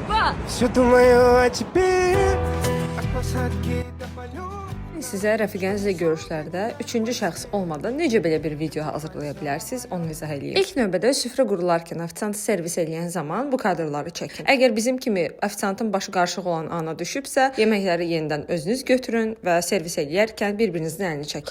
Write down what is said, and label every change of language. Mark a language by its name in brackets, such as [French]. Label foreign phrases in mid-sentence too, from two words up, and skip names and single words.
[Russian] Все думаю о тебе. А посадки до полет. [Azerbaijani] Sizə rəfiqənizlə görüşlərdə üçüncü şəxs olmadan necə belə bir video hazırlaya bilərsiniz, onu izah edeyim. İlk növbədə süfrə qurularkən ofisiantı servis edən zaman bu kadrları çəkin. Əgər bizim kimi ofisiantın başı qarışıq olan ana düşübsə, yeməkləri yenidən özünüz götürün və servis edərkən bir-birinizin əlini çəkin.